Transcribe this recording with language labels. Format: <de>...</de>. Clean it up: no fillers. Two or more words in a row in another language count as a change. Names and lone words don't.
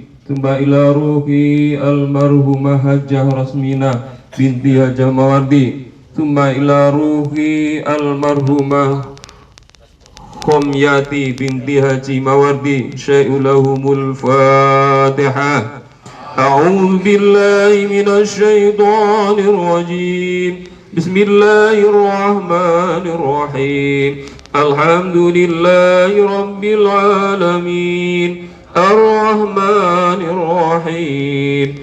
<ar>إلى روح المرحومة الحاجة رسمينة بنت الحاجة ماوردي. إلى روح المرحومة خميات بنت الحاج ماوردي شيء لهم الفاتحة. أعوذ بالله من الشيطان الرجيم. بسم الله الرحمن الرحيم. الحمد لله رب العالمين. الرحمن الرحيم.</ar>